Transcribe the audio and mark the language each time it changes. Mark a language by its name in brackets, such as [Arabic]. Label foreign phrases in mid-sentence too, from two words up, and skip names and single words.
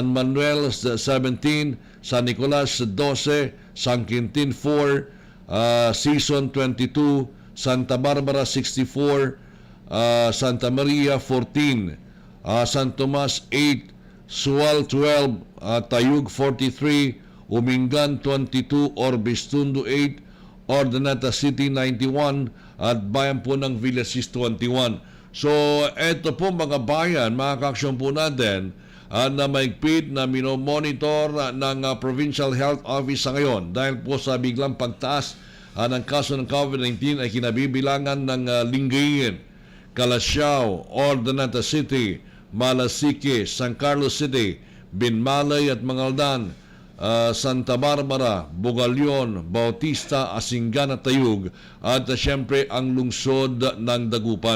[Filipino] Manuel 17, San Nicolas 12, San Quintin 4, Season 22, Santa Barbara 64, Santa Maria 14, San Tomas 8, Sual 12, Tayug 43, Umingan 22, Orbistundo 8, Ordaneta City 91, at bayan po ng Villasis 21. So, eto po mga bayan, mga kaaksyon po natin, na maigpit na minomonitor ng Provincial Health Office sa ngayon dahil po sa biglang pagtaas ng kaso ng COVID-19 ay kinabibilangan ng Lingayen, Calasiao, Ordaneta City, Malasique, San Carlos City, Binmalay at Mangaldan, Santa Barbara, Bugalion, Bautista, Asingan at Tayug, at siyempre ang lungsod ng Dagupan.